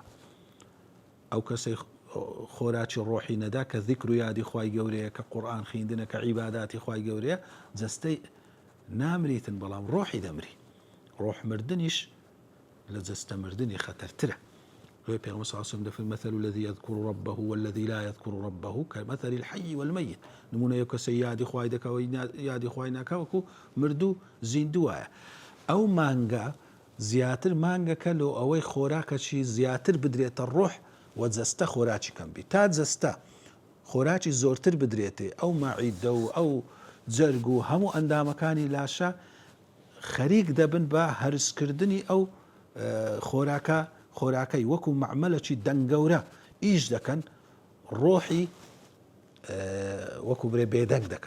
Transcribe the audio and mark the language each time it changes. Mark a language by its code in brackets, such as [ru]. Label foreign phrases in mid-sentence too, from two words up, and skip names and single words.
[ckb] ئەو کەسەی خۆراکی ڕۆحی نەدا کە ذیکر و یادی خوای گەورەیە، کە قورئان خوێندنە، کە عیباداتی خوای گەورەیە، جەستەی نامریتن بەڵام ڕۆحی دەمری. ڕۆح مردنیش لە جەستە مردنی خەتەرترە. [ar] پیغمبر صلی الله علیه و سلم دەفەرمێ مثل الذي يذكر ربه والذي لا يذكر ربه كمثل الحي والميت. [ckb] نمونە یەک کەسە یادی خوای دەکەوە یادی خوای ناکە وەکو مردوو زیندووایە. ئەو مانگە زیاتر مانگەکە لۆ ئەوەی خۆراکەکی زیاتر بدرێتە ڕۆح و جەستە خۆراکی کەم بی. تا جەستە خۆراکی زۆرتر بدرێتێ، ئەو مەعیدە و ئەو جەرگ و هەموو ئەندامەکانی لاشە خەریک دەبن بە هەرسکردنی ئەو خۆراکەی وەکو مەعمەلەکی دەنگەورە ئیش دەکەن، ڕۆحی وەکو برێ بێدەنگ دەکەن.